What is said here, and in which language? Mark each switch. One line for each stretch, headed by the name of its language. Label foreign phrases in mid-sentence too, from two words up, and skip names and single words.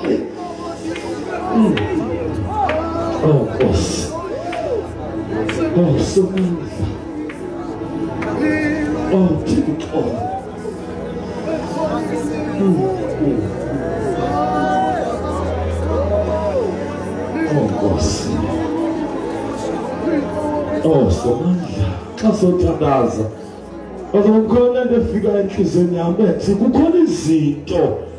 Zulu: Oh Nkosi, oh somandla, oh Thixo. Oh Nkosi, oh somandla, xa sothandaza azokukhona into efika enhliziyweni yami ethi kukhona izinto